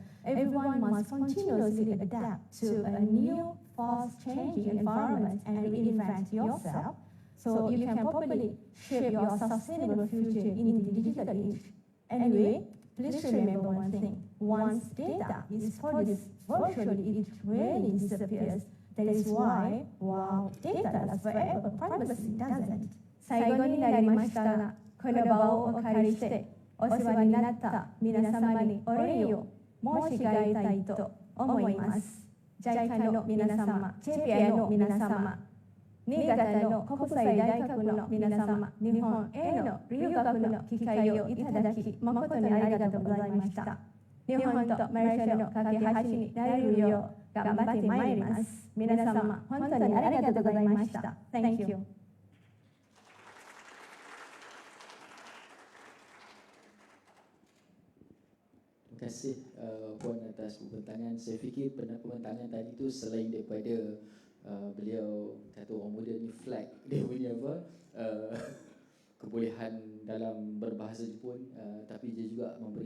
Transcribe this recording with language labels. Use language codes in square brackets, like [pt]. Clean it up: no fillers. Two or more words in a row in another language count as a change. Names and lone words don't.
[en] Everyone must continuously adapt to a new, fast-changing environment and reinvent yourself so you can properly shape your sustainable future in the digital age. Anyway, please remember one thing. Once data is produced virtually, it rarely disappears. That is why, while data lasts forever, privacy doesn't. [ja] 最後になりましたが、この場をお借りして、お世話になった皆様にお礼を申し上げたいと思います。JICA の皆様、JPI の皆様、新潟の国際大学の皆様、日本への留学の機会をいただき、誠にありがとうございました。日本とマレーシアの架け橋になれるよう頑張ってまいります。皆様、本当にありがとうございました。 [en] Thank you. [ms] Terima kasih Puan atas pembentangan. Saya fikir pembentangan tadi tu selain daripada beliau kata orang muda ni flag dia punya kebolehan dalam berbahasa Jepun, tapi dia juga memberi